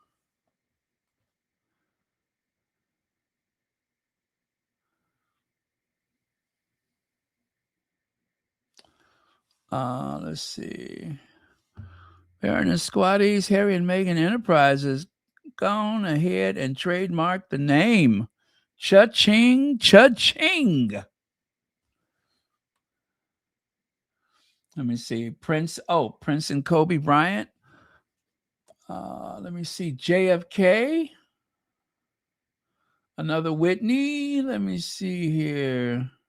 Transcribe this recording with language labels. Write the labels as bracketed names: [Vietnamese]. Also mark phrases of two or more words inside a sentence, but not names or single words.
[English] Let's see. Fairness Squatties, Harry and Meghan Enterprises, gone ahead and trademarked the name. Cha-ching, cha-ching. Let me see. Prince and Kobe Bryant. Let me see. JFK. Another Whitney. Let me see here.